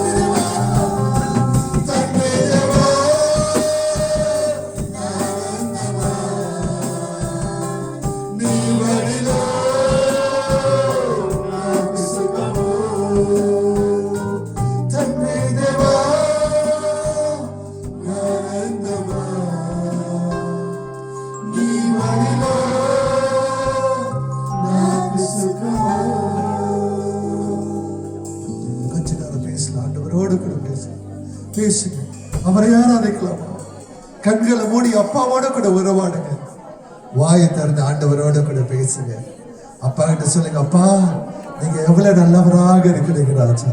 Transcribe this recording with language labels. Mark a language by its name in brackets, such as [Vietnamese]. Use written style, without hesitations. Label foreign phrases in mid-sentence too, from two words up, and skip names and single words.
[Telugu] తండ్రి దేవా, నీ మడిలో నాకు సుఖము. తండ్రి దేవా, ఆనందమా, నీ మడిలో నాకు సుఖము. [Tamil] கொஞ்ச நேரம் பேசலாம், ஆண்டவரோடு கூட பேசுங்க. அவரை ஆராதிக்கலாமா? கண்களை மூடி அப்பாவோட கூட உறவாடுங்க. வாயை திறந்து ஆண்டவரோட கூட பேசுங்க. அப்பா கிட்ட சொல்லுங்க, அப்பா நீங்க எவ்வளவு நல்லவராக இருக்கிறீங்க ராஜா.